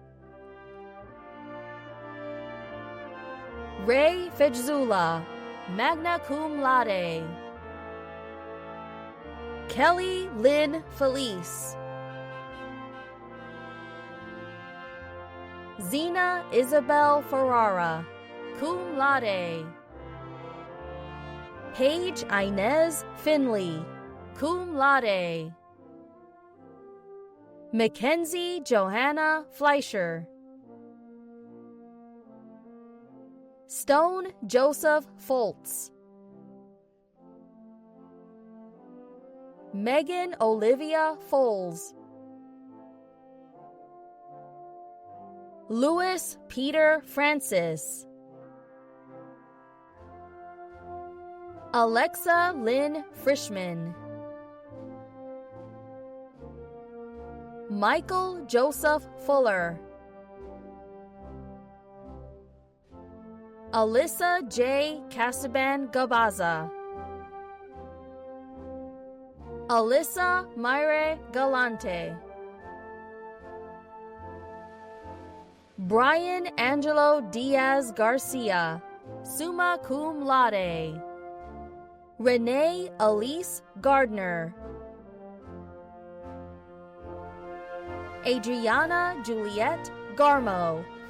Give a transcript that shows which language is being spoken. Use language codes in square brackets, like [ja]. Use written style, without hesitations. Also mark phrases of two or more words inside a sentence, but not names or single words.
[en] Ray Fitzula, [la] magna cum laude, [en] Kelly Lynn Felice, Zena Isabel Ferrara, [la] cum laude, [en] Paige Inez Finley, [la] cum laude, [en] Mackenzie Johanna Fleischer, Stone Joseph Foltz, Megan Olivia Foles, Louis Peter Francis, Alexa Lynn Frischman, Michael Joseph Fuller, Alyssa J. Casaban Gabaza, Alyssa Mayre Galante, Brian Angelo Diaz Garcia, [la] summa cum laude, [en] Renee Elise Gardner, Adriana Juliette Garmo,